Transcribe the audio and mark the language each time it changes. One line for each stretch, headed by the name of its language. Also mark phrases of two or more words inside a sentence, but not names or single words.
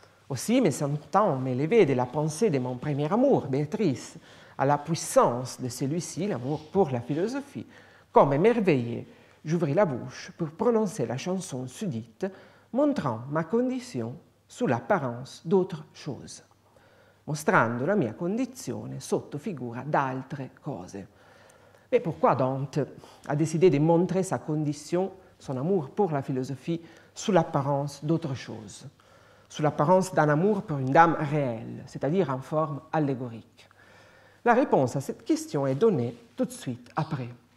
French: Aussi me sentant m'élever de la pensée de mon premier amour, Béatrice, à la puissance de celui-ci, l'amour pour la philosophie, comme émerveillé, j'ouvris la bouche pour prononcer la chanson sudite, montrant ma condition sous l'apparence d'autre chose,
Italian: mostrando la mia condizione sotto figura d'altre cose.
French: Et pourquoi Dante a décidé de montrer sa condition, son amour pour la philosophie, sous l'apparence d'autre chose, sous l'apparence d'un amour pour une dame réelle, c'est-à-dire en forme allégorique? La réponse à cette question est donnée tout de suite après.